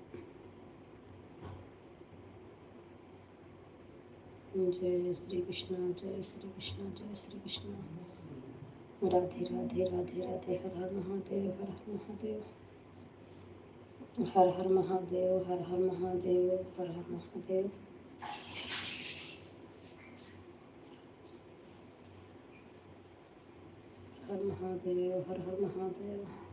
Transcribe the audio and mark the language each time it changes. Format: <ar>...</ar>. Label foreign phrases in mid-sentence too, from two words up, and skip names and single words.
<hi>जय श्री कृष्ण जय श्री कृष्ण जय श्री कृष्ण। राधे राधे राधे राधे। हर हर महादेव हर हर महादेव हर हर महादेव हर हर महादेव हर हर महादेव। हर महादेव हर हर महादेव।</hi>